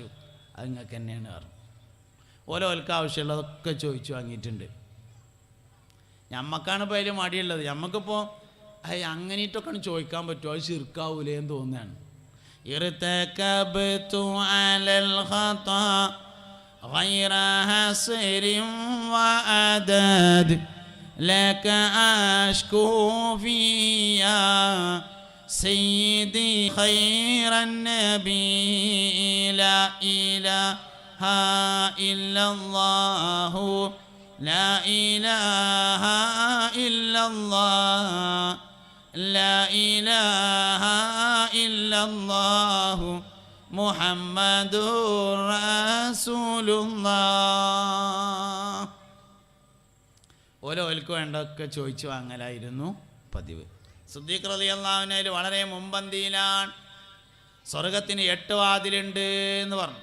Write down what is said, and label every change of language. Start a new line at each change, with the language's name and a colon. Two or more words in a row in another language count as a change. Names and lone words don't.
Malayalam: അത് നിങ്ങൾക്ക് തന്നെയാണ് പറഞ്ഞു. ഓരോൽക്ക് ആവശ്യമുള്ളതൊക്കെ ചോദിച്ചു വാങ്ങിയിട്ടുണ്ട്. ഞമ്മക്കാണ് ഇപ്പോൾ അതിൽ മടിയുള്ളത്. ഞമ്മക്കിപ്പോൾ അങ്ങനെയിട്ടൊക്കെയാണ് ചോദിക്കാൻ പറ്റുമോ? അത് ശിർക്കാവൂലേ എന്ന് തോന്നുകയാണ്.
Arabic: ارتكبت على الخطا غير حصر وعدد لك أشكو فيا سيدي خير النبي لا إله إلا الله لا إله إلا الله لا إله إلا الله محمد رسول الله.
Malayalam: ഓരോൽക്ക് വേണ്ടതൊക്കെ ചോദിച്ചു വാങ്ങലായിരുന്നു പതിവ്. സിദ്ദീഖ്
Arabic: رضي الله عنه
Malayalam: വളരെ മുമ്പന്തിയിലാണ്. സ്വർഗത്തിന് 8 വാതിലുണ്ട് എന്ന് പറഞ്ഞു.